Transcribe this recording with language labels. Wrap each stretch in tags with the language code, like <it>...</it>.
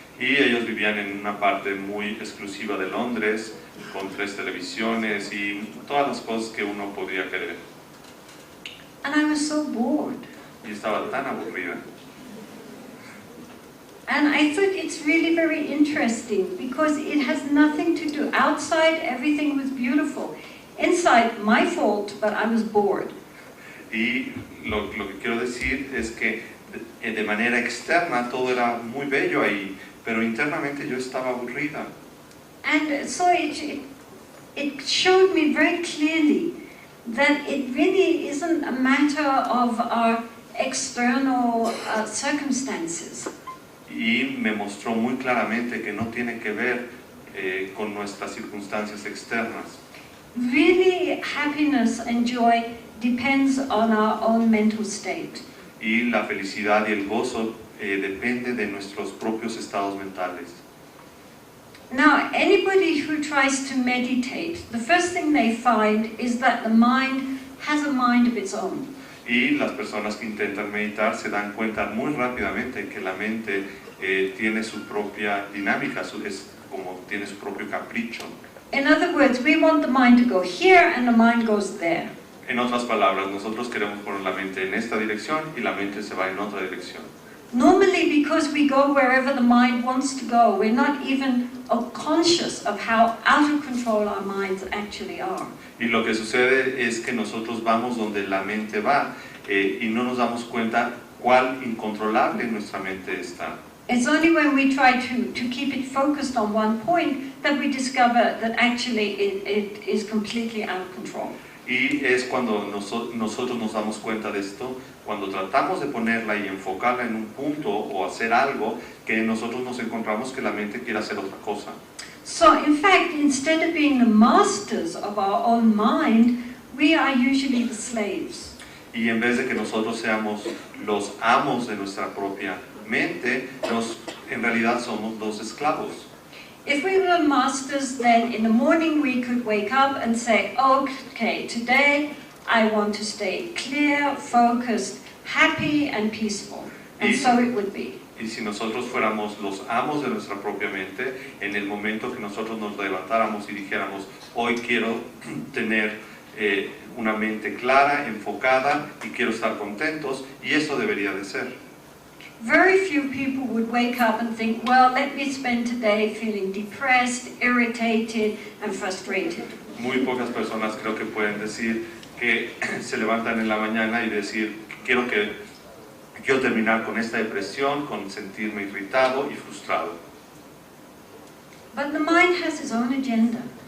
<es>Y ellos vivían en una parte muy exclusiva de Londres, con 3 televisiones y todas las cosas que uno podría querer.</es> <en>And I was so bored.</en> <es>Y estaba tan aburrida.</es> <en>And I thought it's really very interesting because it has nothing to do. Outside, everything was beautiful. Inside, my fault, but I was bored.</en> <es>Y lo que quiero decir es que de manera externa todo era muy bello ahí, pero internamente yo estaba aburrida.</es> <en>And so it showed me very clearly that it really isn't a matter of our external circumstances.</en> <es>Y me mostró muy claramente que no tiene que ver con nuestras circunstancias externas.</es> <en>Really, happiness and joy depends on our own mental state.</en> <es>Y la felicidad y el gozo depende de nuestros propios estados mentales.</es> <en>Now, anybody who tries to meditate, the first thing they find is that the mind has a mind of its own.</en> <es>Y las personas que intentan meditar se dan cuenta muy rápidamente que la mente tiene su propia dinámica, es como tiene su propio capricho.</es> <en>In other words, we want the mind to go here and the mind goes there.</en> <es>En otras palabras, nosotros queremos poner la mente en esta dirección y la mente se va en otra dirección.</es> <en>Normally, because we go wherever the mind wants to go, we're not even conscious of how out of control our minds actually are.</en> <es>Y lo que sucede es que nosotros vamos donde la mente va y no nos damos cuenta cuál incontrolable nuestra mente está.</es> <en>It's only when we try to keep it focused on one point that we discover that actually it is completely out of control.</en> <es>Y es cuando nosotros nos damos cuenta de esto, cuando tratamos de ponerla y enfocarla en un punto o hacer algo, que nosotros nos encontramos que la mente quiere hacer otra cosa.</es> <en>So, in fact, instead of being the masters of our own mind, we are usually the slaves.</en> <es>Y en vez de que nosotros seamos los amos de nuestra propia mente, en realidad somos los esclavos.</es> <en>If we were masters, then in the morning we could wake up and say, okay, today I want to stay clear, focused, happy and peaceful. And so it would be.</en> <es>Y si nosotros fuéramos los amos de nuestra propia mente, en el momento que nosotros nos levantáramos y dijéramos, hoy quiero tener una mente clara, enfocada y quiero estar contentos, y eso debería de ser.</es> <en>Very few people would wake up and think, well, let me spend today feeling depressed, irritated and frustrated.</en> <es>Muy pocas personas creo que pueden decir que se levantan en la mañana y decir, quiero terminar con esta depresión, con sentirme irritado y frustrado.</es> <en>But the mind has its own agenda.</en>